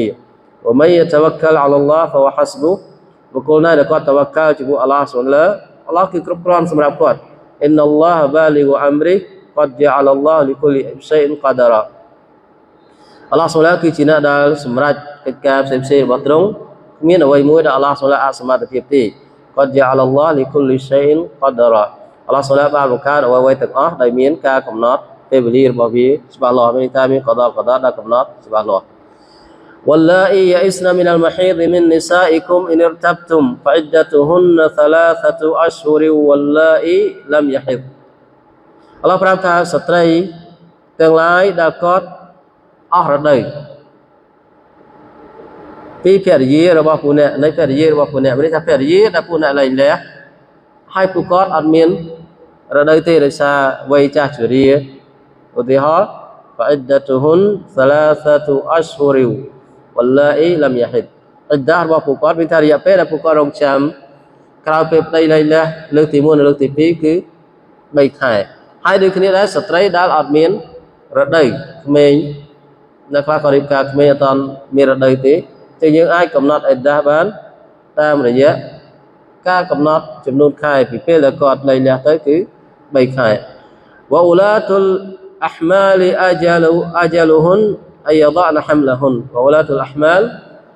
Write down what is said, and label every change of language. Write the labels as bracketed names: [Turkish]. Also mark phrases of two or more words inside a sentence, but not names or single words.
[Arabic] ومن يتوكل على الله فهو حسبه [Khmer] បុគ្គលណាដែលគាត់តវក្កលជាមួយអល់ឡោះស៊ុបហានអល់ឡោះគឺគ្រប់គ្រាន់សម្រាប់គាត់ [Arabic] إن الله بالغ أمره قد جعل الله لكل شيء قدرا [Khmer] អល់ឡោះស៊ុបហានគឺជាអ្នកដែលសម្រេចកិច្ចការផ្សេងៗរបស់ទ្រង់គ្មានអ្វីមួយដែលអល់ឡោះស៊ុបហានអាចសមត្ថភាពទេ [Arabic] قد جعل الله لكل شيء قدرا [Khmer] អល់ឡោះសូឡាបានបង្កើតអ្វីៗទាំងអស់ដែលមានការកំណត់ពេលវេលារបស់វាច្បាស់លាស់មានថាមានកដដែលកំណត់ច្បាស់លាស់ [Arabic] واللائي يئسن من المحيض من نسائكم إن ارتبتم فعدتهن 3 أشهر واللائي لم يحض [Khmer] អល់ឡោះប្រាប់ថាស្ត្រីទាំងឡាយដែលគាត់អស់រដូវពីភរិយារបស់ពួកអ្នកនៃភ រិយារបស់ពួកអ្នកមានន័យថាភរិយាដែលពួកអ្នកលែងលះហើយពួកគាត់អត់មានរដូវទេដោយសារវ័យចាស់ជរាឧទាហ រណ៍ [Arabic] فعدتهن 3 أشهر واللائي لم يحض [Khmer] អ៊ីដារបស់ពួកគាត់មានថារយៈពេលដែលពួកគាត់រងចាំក្រោយពេលប្តីលែងលះ លើកទី1និងលើកទី2គឺ3ខែហើយដូចគ្នាដែរស្ត្រីដែលអត់មានរដូវក្មេងនៅខ្លះក៏រៀបការក្មេងអត់ទាន់មានរដូវទេតែយើងអាចកំណត់អ៊ីដាបានតាមរយៈការកំណត់ចំនួនខែពីពេលដែលគាត់លែងលះទៅគឺ3ខែ [Arabic] وأولات الأحمال أجلهن أن يضعن حملهن وأولات الأحمال